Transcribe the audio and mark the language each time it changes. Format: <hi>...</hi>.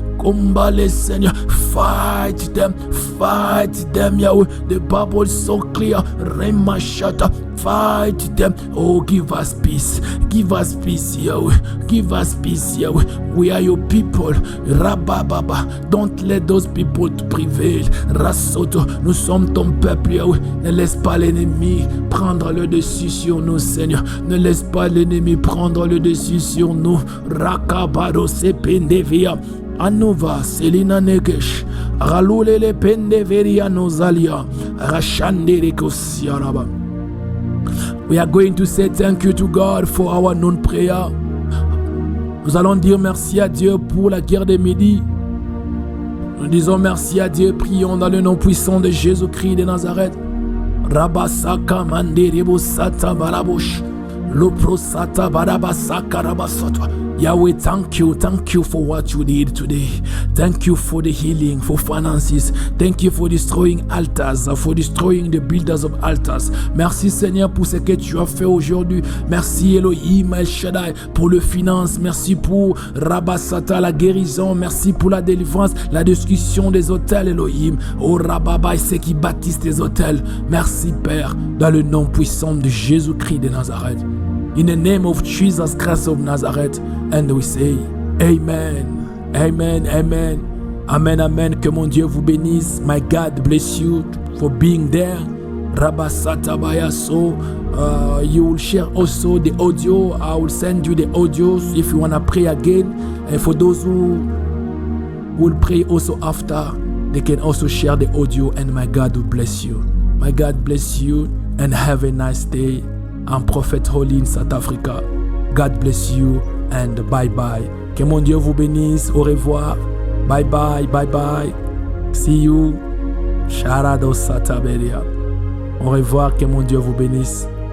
<fr>Combat les seigneurs,</fr> <en>fight them,</en> <fr>Yahweh.</fr> <en>The Bible is so clear, Remashata, fight them. Oh, give us peace, Yahweh. Give us peace, Yahweh. We are your people. Rabababa, don't let those people prevail.</en> <fr>Rasoto, nous sommes ton peuple, Yahweh. Ne laisse pas l'ennemi prendre le dessus sur nous, Seigneur. Ne laisse pas l'ennemi prendre le dessus sur nous. Rakabado sependevia. Anova, Selina Negesh, Ralulele Pendeveria Nozalia, Rashandere Kosiaraba.</fr> <en>We are going to say thank you to God for our known prayer.</en> <fr>Nous allons dire merci à Dieu pour la guerre des midi. Nous disons merci à Dieu, prions dans le nom puissant de Jésus-Christ de Nazareth. Rabasaka Manderebo Sata Barabosh, Loprosata Barabasaka Rabasotwa.</fr> <en>Yahweh, thank you for what you did today. Thank you for the healing, for finances. Thank you for destroying altars, for destroying the builders of altars.</en> <fr>Merci Seigneur pour ce que tu as fait aujourd'hui. Merci Elohim El Shaddai pour le finance. Merci pour Rabasata, la guérison. Merci pour la délivrance, la destruction des hôtels Elohim. Oh Rababa, ceux qui bâtissent des hôtels. Merci Père, dans le nom puissant de Jésus-Christ de Nazareth.</fr> <en>In the name of Jesus Christ of Nazareth. And we say, Amen, Amen, Amen, Amen, Amen.</en> <fr>Que mon Dieu vous bénisse.</fr> <en>My God bless you for being there. Rabasata Bayaso. You will share also the audio. I will send you the audios if you want to pray again. And for those who will pray also after, they can also share the audio. And my God will bless you. My God bless you and have a nice day. I'm Prophet Holy in South Africa. God bless you and bye bye.</en> <fr>Que mon Dieu vous bénisse. Au revoir.</fr> <en>Bye bye, bye bye. See you.</en> <fr>Sharado Sataberia. Au revoir. Que mon Dieu vous bénisse.</fr>